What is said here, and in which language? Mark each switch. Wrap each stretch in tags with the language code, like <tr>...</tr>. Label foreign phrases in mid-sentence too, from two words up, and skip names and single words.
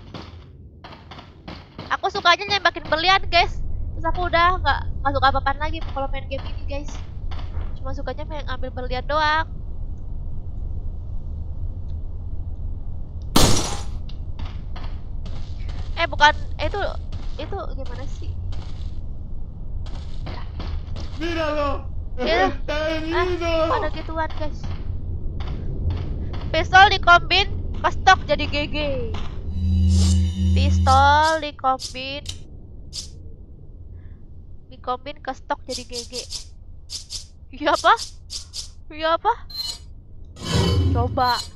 <id>Aku sukanya nembakin berlian, guys. Terus aku udah nggak suka apa-apaan lagi kalau main game ini, guys. Cuma sukanya main ambil berlian doang. Bukan, itu gimana sih?</id> <es>Míralo.</es> <id>Ya.</id> <es>Está herido.</es> <id>Ada gituan, guys. Pistol dikombin ke stok jadi GG. Pistol dikombin ke stok jadi GG. Iya apa? Iya apa? coba.</id>